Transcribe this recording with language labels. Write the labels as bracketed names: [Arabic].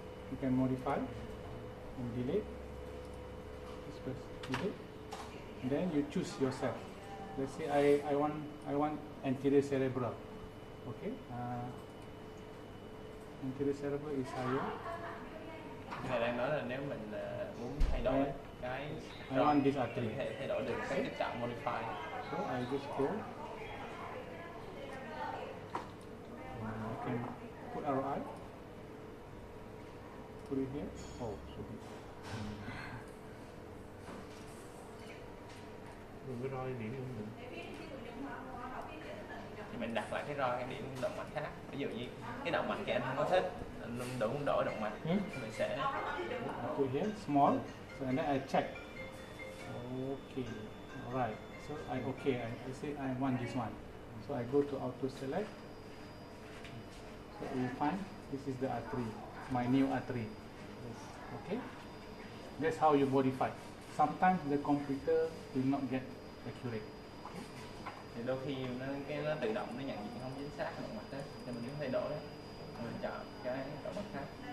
[English] You can modify and delete. Just press delete. And then you choose yourself. Let's say I want anterior cerebral. Okay. Anterior cerebral is higher. [Vietnamese] Ngài đang nói là nếu mình muốn thay đổi cái [English] I want this artery. [Vietnamese] thay đổi được cái tiếp cận modify. [English] So I just go. I can put ROI. Put it here. Oh, sorry. [Vietnamese] Mình cái roi điểm không được. Thì mình đặt lại cái roi cái điểm động mạch khác. Ví dụ như cái động mạch kia anh không có thích, anh muốn đổi động mạch, mình sẽ [English] Put here small. So and then I check. Okay. Alright. So I say I want this one. So I go to auto select. So we find this is the artery, my new artery. Okay. That's how you modify. Sometimes the computer will not get accurate. [Vietnamese] thì đôi khi nó tự động nó nhận diện không chính xác động mạch đó, cho mình muốn thay đổi đó, mình chọn cái động mạch khác.